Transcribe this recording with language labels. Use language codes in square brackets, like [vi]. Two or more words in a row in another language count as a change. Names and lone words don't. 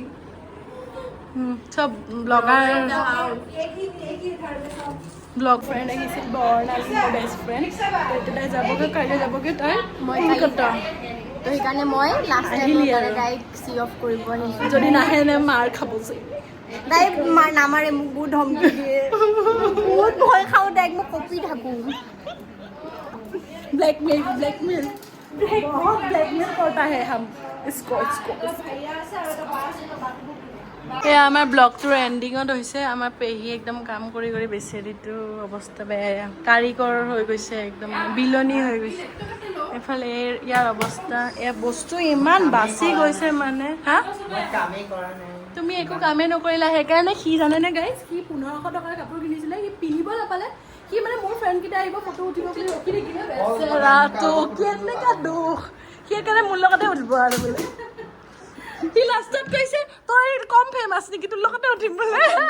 [as] চব ব্লগাৰ ব্লগ ফ্ৰেণ্ড আহিছিল বৰ্ণালী মোৰ বেষ্ট ফ্ৰেণ্ড তাই যাবগৈ কাইলৈ যাবগৈ তাই মই কলকাতা তো সেইকাৰণে মই লাষ্ট আহিলি টাইম আৰু। তাইক চি অফ কৰিব আহিছোঁ যদি নাহে নে মাৰ খাব যে তাই নামাৰে মোক বহুত ধমকি দিয়ে বহুত ভয় খাওঁ তাইক মই কপি থাকোঁ [hi] ब्लैकमेल बहुत ब्लैकमेल करता है हम इसको [as] এয়া আমাৰ ব্লগটোৰ এণ্ডিঙত হৈছে আমাৰ পেহী একদম কাম কৰি কৰি বেচেৰিটো অৱস্থা বেয়া কাৰিকৰ হৈ গৈছে একদম বিলনি হৈ গৈছে এফালে ইয়াৰ অৱস্থা এয়া বস্তু ইমান বাচি গৈছে মানে হা তুমি একো কামেই নকৰিলা সেইকাৰণে সি জানেনে গাইজ সি 1500 টকাৰ কাপোৰ কিনিছিলে সি পিন্ধিব নাপালে সি মানে মোৰ ফ্ৰেণ্ডকেইটা আহিব ফটো উঠিব বুলি ৰখি থাকিলে ৰাতো কেনেকা দুখ সি সেইকাৰণে মোৰ লগতে উঠিব আৰু বোলে সি লাষ্টত কৈছে তই কম ফেমাছ নেকি তোৰ লগতে উঠিম বোলে